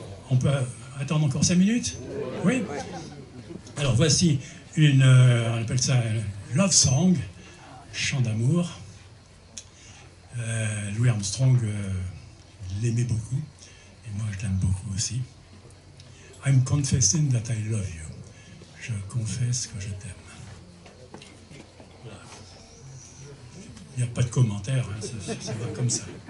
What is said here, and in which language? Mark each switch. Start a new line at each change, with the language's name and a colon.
French: On peut attendre encore 5 minutes? Oui? Alors voici une, on appelle ça love song, chant d'amour. Louis Armstrong l'aimait beaucoup, et moi je l'aime beaucoup aussi.
English: I'm confessing that I love you.
French: Je confesse que je t'aime. Voilà. Il n'y a pas de commentaire, hein, ça va comme ça.